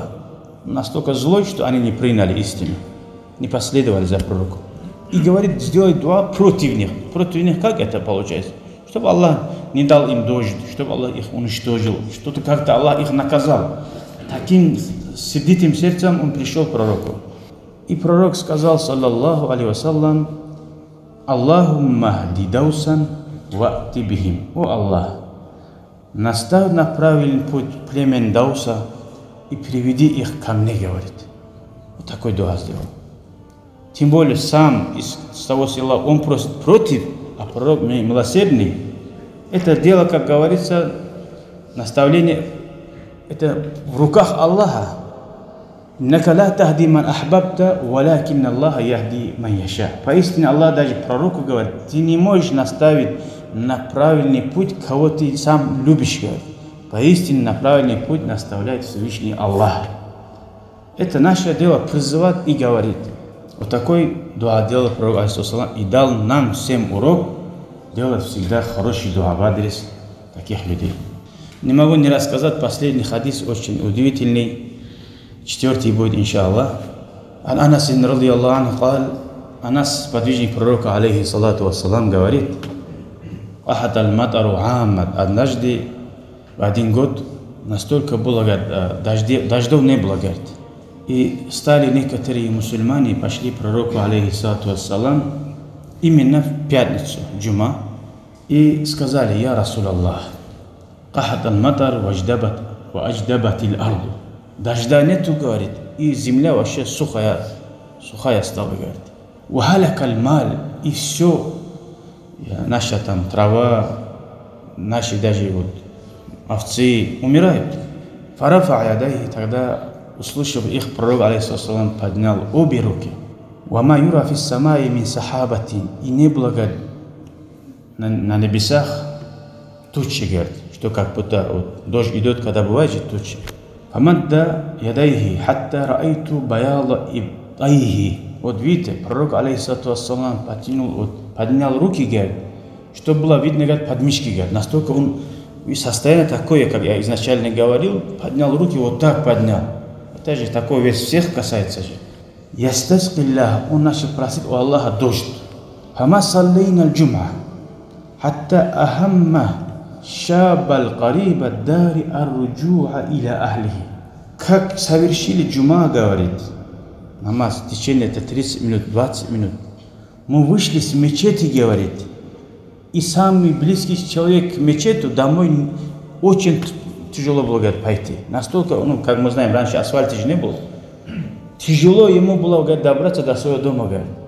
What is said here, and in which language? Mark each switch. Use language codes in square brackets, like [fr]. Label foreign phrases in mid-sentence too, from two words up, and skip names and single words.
[ru] Настолько злой, что они не приняли истину, не последовали за пророком. И говорит, сделать дуа против них. Против них как это получается? Чтобы Аллах не дал им дождь, чтобы Аллах их уничтожил, что-то как-то Аллах их наказал. Таким сердитым сердцем он пришел к пророку. И пророк сказал, [ar] صلى الله عليه وسلم اللهم اهد دوسا وائت بهم. [ru] О Аллах, наставь на правильный путь племен Дауса и приведи их ко мне, говорит. Вот такой дуа сделал. Тем более сам из того села он просит против, а пророк милосердный. Это дело, как говорится, наставление, это в руках Аллаха. [ar] إنك لا تهدي من أحببت ولكن الله يهدي من يشاء». [ru] Поистине Аллах даже пророку говорит: ты не можешь наставить на правильный путь, кого ты сам любишь. Поистине на правильный путь наставляет Всевышний Аллах. Это наше дело призывать и говорить. Вот такой дуа делал пророк, алейхиссалам, и дал нам всем урок делать всегда хороший дуа в адрес таких людей. Не могу не рассказать последний хадис, очень удивительный. 4 будет, [ar] إن شاء الله عن أنس رضي الله عنه قال, Анас, [ru] сподвижник пророка, [ar] عليه الصلاة والسلام, [ru] говорит: [ar] قحط المطر عاما». [ru] Однажды, в один год, настолько было, дождев не было, говорит. И стали некоторые мусульмане, пошли к пророку, [ar] عليه الصلاة والسلام, [ru] именно в пятницу, джума, и сказали: [ar] يا رسول الله قحط المطر وأجدبت الأرض». [ru] Дождя нету, говорит, и земля вообще сухая стала, говорит. [ar] وهلك المال», [ru] и все, наша там трава, наши даже вот овцы умирают. [ar] فرفع يديه», [ru] тогда, услышав их, пророк, алейхиссалам, поднял обе руки. [ar] وما نرى في السماء من سحابة», [ru] и не было, говорит, на небесах тучи, говорит, что как будто вот, дождь идет, когда бывает же тучи. [ar] فمد يديه حتى رأيت بياض إبطيه». [ru] Вот видите, пророк, алейхиссалам, поднял руки, говорит, что было видно, говорит, подмышки, говорит. Настолько он состояние такое, как я изначально говорил, поднял руки, вот так поднял. Это же такое весь всех касается же. «Ястаскиллах», он начал просить у Аллаха дождь. [ar] فما صلينا الجمعة حتى أهم الشاب القريب الدار الرجوع إلى أهله». [ru] Как совершили джума, говорит, намаз, в течение 30 минут, 20 минут. Мы вышли с мечети, говорит, и самый близкий человек к мечету домой очень тяжело было, говорит, пойти. Настолько, ну, как мы знаем, раньше асфальта же не было. Тяжело ему было, говорит, добраться до своего дома, говорит.